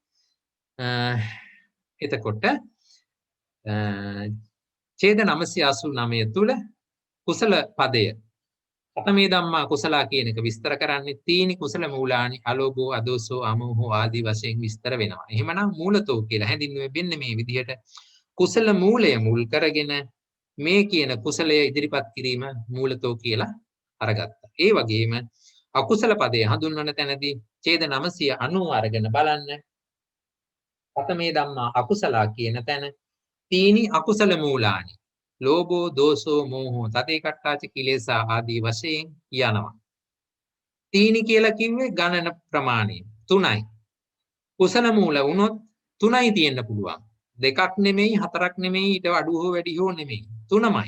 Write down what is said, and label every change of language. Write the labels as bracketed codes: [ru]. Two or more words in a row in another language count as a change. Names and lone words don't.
[si] එතකොට ඡේද 989 තුල කුසල පදය [pi] කතමේ ධම්මා කුසලා [si] කියන එක විස්තර කරන්නේ [pi] තීනි කුසල මූලානි අලෝභෝ අදෝසෝ අමෝහෝ [si] ආදී වශයෙන් විස්තර වෙනවා. එහෙමනම් මූලතෝ කියලා හැඳින්වෙන්නේ මේ විදිහට කුසල මූලය මුල් කරගෙන මේ කියන කුසලය ඉදිරිපත් කිරීම මූලතෝ කියලා අරගත්තා. ඒ වගේම අකුසල පදයේ හඳුන්වන තැනදී ඡේද 990 අරගෙන බලන්න. [pi] කතමේ ධම්මා අකුසලා [si] කියන තැන [pi] තීනි අකුසල මූලානි ලෝභෝ දෝසෝ මෝහෝ තතේ කට්ටාච කිලේසා [si] ආදී වශයෙන් යනවා. තීනි කියලා කිව්වේ ගණන ප්‍රමාණය 3යි. කුසල මූල වුණොත් 3යි තියෙන්න පුළුවන්. 2ක් නෙමෙයි 4ක් නෙමෙයි ඊට අඩු හෝ වැඩි හෝ නෙමෙයි 3මයි.